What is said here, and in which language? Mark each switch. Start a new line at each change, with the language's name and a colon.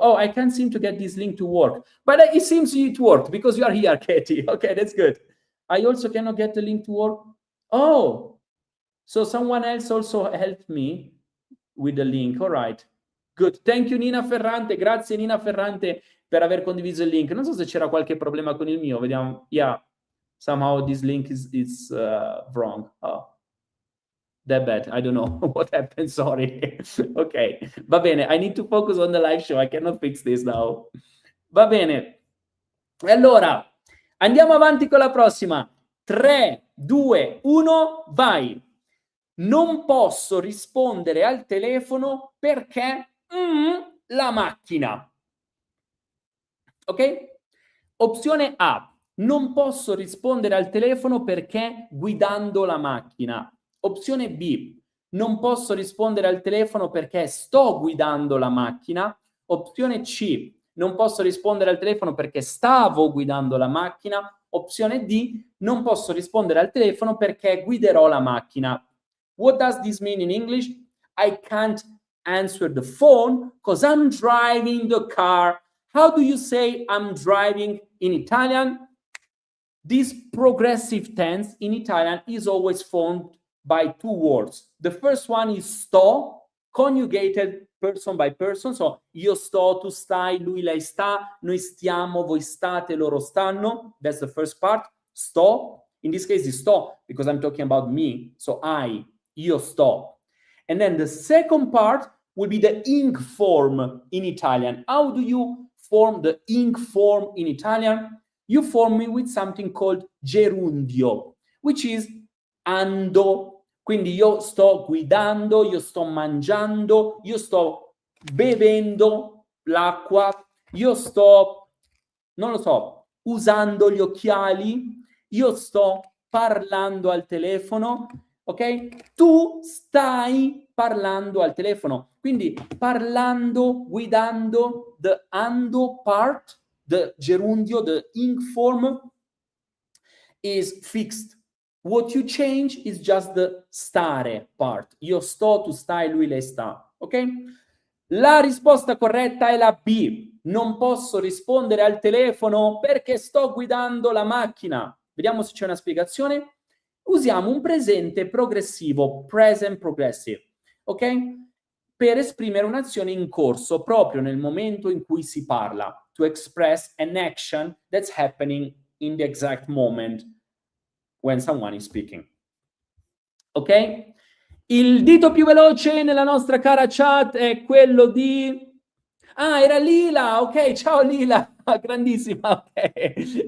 English: Oh, I can't seem to get this link to work, but it seems it worked because you are here, Katie. Okay, that's good. I also cannot get the link to work. Oh, so someone else also helped me with the link. All right, good. Thank you, Nina Ferrante.
Italian: Grazie, Nina Ferrante, per aver condiviso il link. Non so se c'era qualche problema con il mio. Vediamo. Yeah.
English: Somehow this link is wrong. Oh, that bad. I don't know what happened. Sorry. Ok,
Italian: va bene.
English: I need to focus on the live show. I cannot fix this now.
Italian: Va bene. E allora, andiamo avanti con la prossima. 3, 2, 1, vai. Non posso rispondere al telefono perché la macchina. Ok? Opzione A. Non posso rispondere al telefono perché guidando la macchina. Opzione B. Non posso rispondere al telefono perché sto guidando la macchina. Opzione C. Non posso rispondere al telefono perché stavo guidando la macchina. Opzione D. Non posso rispondere al telefono perché guiderò la macchina.
English: What does this mean in English? I can't answer the phone because I'm driving the car. How do you say I'm driving in Italian? This progressive tense in Italian is always formed by two words. The first one is sto, conjugated person by person.
Italian: So io sto, tu stai, lui, lei sta, noi stiamo, voi state, loro stanno.
English: That's the first part. Sto. In this case, is sto because I'm talking about me. So
Italian: io sto.
English: And then the second part will be the ing form in Italian. How do you form the ing form in Italian? You form it with something called gerundio, which is ando.
Italian: Quindi io sto guidando, io sto mangiando, io sto bevendo l'acqua, io sto, non lo so, usando gli occhiali, io sto parlando al telefono, ok? Tu stai parlando al telefono. Quindi parlando, guidando,
English: the ando part, the gerundio, the ing form is fixed. What you change is just the stare part.
Italian: Io sto, tu stai, lui, lei sta. Ok? La risposta corretta è la B. Non posso rispondere al telefono perché sto guidando la macchina. Vediamo se c'è una spiegazione. Usiamo un presente progressivo,
English: present progressive,
Italian: ok? Per esprimere un'azione in corso proprio nel momento in cui si parla.
English: To express an action that's happening in the exact moment when someone is speaking. Ok?
Italian: Il dito più veloce nella nostra cara chat è quello di... Ah, era Lila, ok, ciao Lila, grandissima, ok.